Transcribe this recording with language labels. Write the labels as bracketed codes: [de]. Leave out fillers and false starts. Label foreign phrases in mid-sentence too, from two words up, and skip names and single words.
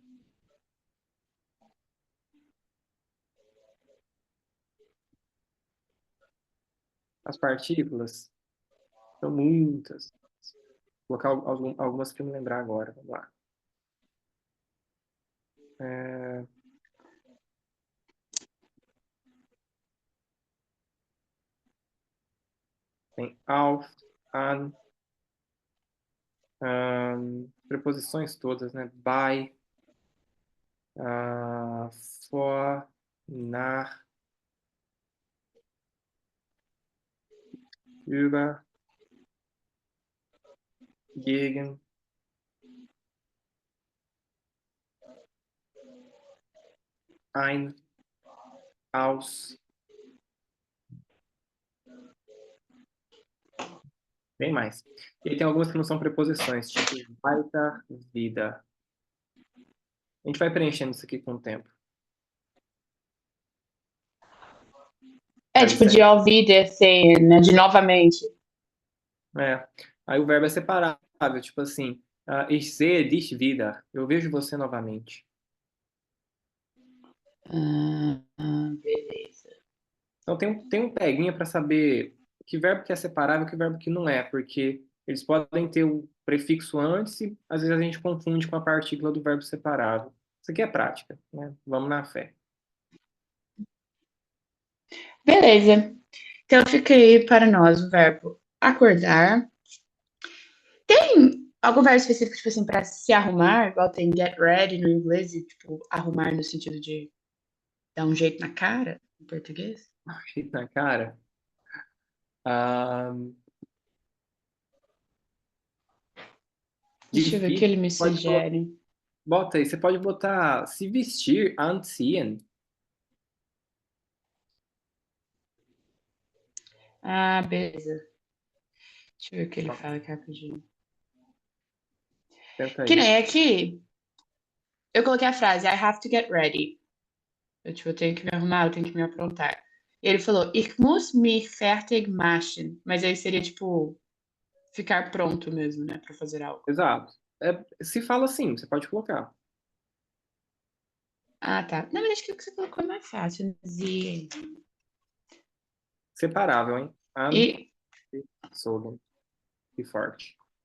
[pt] As partículas são muitas. Vou colocar algumas para me lembrar agora. Vamos lá. É, tem [de] auf, an, [pt] preposições todas, né? [de] Bei, vor, nach, über, gegen, ein, aus. [pt] Bem mais. E aí tem algumas que não são preposições, tipo weiter, vida. A gente vai preenchendo isso aqui com o tempo. É, Verbo tipo, de separado. ouvir, descer, né? De novamente. É. Aí o verbo é separável, tipo assim, [de] ich sehe dich wieder. [pt] Eu vejo você novamente. Beleza. Então tem um peguinha para saber que verbo que é separável e que verbo que não é, porque eles podem ter o prefixo antes e às vezes a gente confunde com a partícula do verbo separável. Isso aqui é prática, né? Vamos na fé. Beleza. Então fica aí para nós o verbo acordar. Tem algum verbo específico, tipo assim, para se arrumar, igual tem [en] get ready [pt] no inglês e, tipo, arrumar no sentido de dar um jeito na cara, em português? Na cara. Ah, Deixa eu ver o que difícil. ele me sugere. Bota aí, você pode botar se vestir, anziehen. Ah, beleza. Deixa eu ver o que ele fala aqui rapidinho. Tenta Que aí. nem aqui, eu coloquei a frase [en] I have to get ready. [pt] Eu, tipo, eu tenho que me arrumar, eu tenho que me aprontar. E ele falou, [de] ich muss mich fertig machen. [pt] Mas aí seria, tipo, ficar pronto mesmo, né, pra fazer algo. Exato. Se fala assim, você pode colocar. Ah, tá. Na verdade, acho que o que você colocou é mais fácil. Sie. Separável, hein? An, E, Sogen. Que forte.